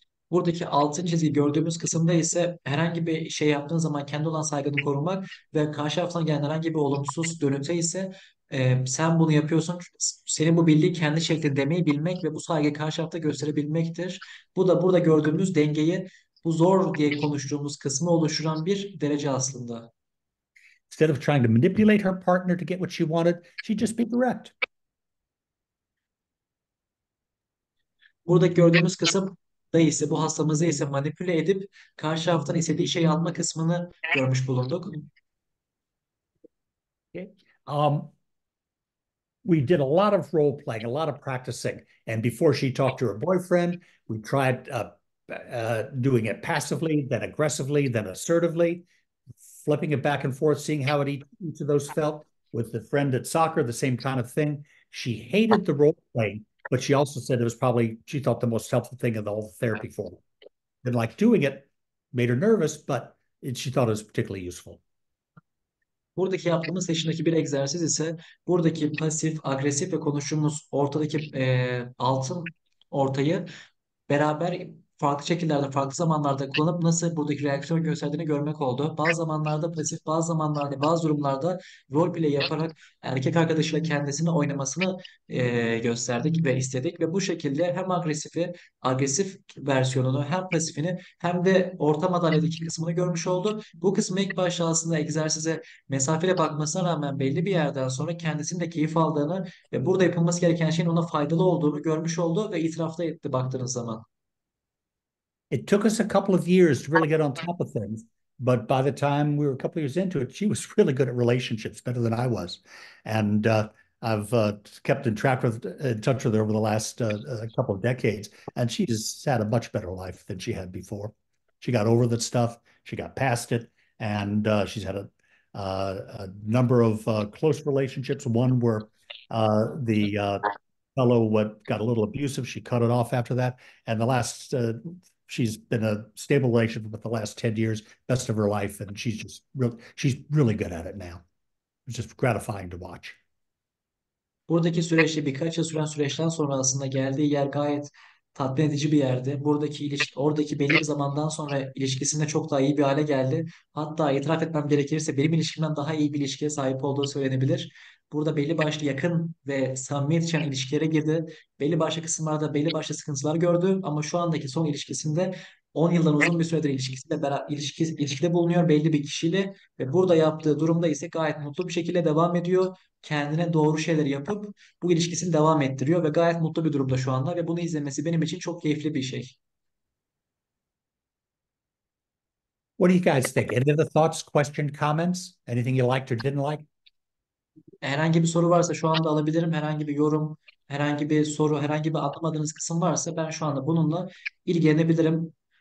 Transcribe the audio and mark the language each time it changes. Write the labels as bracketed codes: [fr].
[tr] Buradaki altın çizgi gördüğümüz kısımda ise herhangi bir şey yaptığın zaman kendi olan saygını korumak ve karşı taraftan gelen herhangi bir olumsuz dönüte ise sen bunu yapıyorsun. Senin bu bildiği kendi şeklinde demeyi bilmek ve bu saygıyı karşı tarafta gösterebilmektir. Bu da burada gördüğümüz dengeyi bu zor diye konuştuğumuz kısmı oluşturan bir derece aslında. [en] Instead of trying to manipulate her partner to get what she wanted, she'd just be direct. [tr] Buradaki gördüğümüz kısım da ise bu hastamızı ise manipüle edip karşı taraftan istediği şeyi alma kısmını görmüş bulunduk. [en] Okay. We did a lot of role playing, a lot of practicing. And before she talked to her boyfriend, we tried doing it passively, then aggressively, then assertively, flipping it back and forth, seeing how each of those felt. with the friend at soccer, the same kind of thing. She hated the role playing, but she also said it was probably, she thought, the most helpful thing of the whole therapy for her. Didn't like doing it, made her nervous, but she thought it was particularly useful. [tr] Buradaki yaptığımız seçimdeki bir egzersiz ise buradaki pasif, agresif ve konuştuğumuz ortadaki altın ortayı beraber farklı şekillerde, farklı zamanlarda kullanıp nasıl buradaki reaksiyon gösterdiğini görmek oldu. Bazı zamanlarda pasif, bazı zamanlarda, bazı durumlarda rol play yaparak erkek arkadaşıyla kendisini oynamasını gösterdik ve istedik ve bu şekilde hem agresif versiyonunu hem pasifini hem de orta madalyadaki kısmını görmüş oldu. Bu kısmı ilk başta aslında egzersize mesafeli bakmasına rağmen belli bir yerden sonra kendisinin de keyif aldığını ve burada yapılması gereken şeyin ona faydalı olduğunu görmüş oldu ve itirafta etti baktığınız zaman. [en] It took us a couple of years to really get on top of things, but by the time we were a couple of years into it, she was really good at relationships, better than I was. And I've kept in touch with her over the last couple of decades, and she's had a much better life than she had before. She got over that stuff, she got past it, and she's had a number of close relationships. One where the fellow got a little abusive. She cut it off after that. And the last, she's been a stable relationship for the last 10 years, best of her life. And she's really good at it now. It's just gratifying to watch. [tr] Buradaki süreçte birkaç yıl süren süreçten sonra aslında geldiği yer gayet tatmin edici bir yerdi. Oradaki belli bir zamandan sonra ilişkisinde çok daha iyi bir hale geldi. Hatta itiraf etmem gerekirse benim ilişkimden daha iyi bir ilişkiye sahip olduğu söylenebilir. Burada belli başlı yakın ve samimiyet içeren ilişkilere girdi. Belli başlı kısımlarda belli başlı sıkıntılar gördü ama şu andaki son ilişkisinde 10 yıldan uzun bir süredir ilişkide bulunuyor belli bir kişiyle ve burada yaptığı durumda ise gayet mutlu bir şekilde devam ediyor. Kendine doğru şeyler yapıp bu ilişkisini devam ettiriyor ve gayet mutlu bir durumda şu anda ve bunu izlemesi benim için çok keyifli bir şey. [en] What do you guys think? Any other thoughts, questions, comments? Anything you liked or didn't like? [tr] Herhangi bir soru varsa şu anda alabilirim. Herhangi bir yorum, herhangi bir soru, herhangi bir anlamadığınız kısım varsa ben şu anda bununla ilgilenebilirim.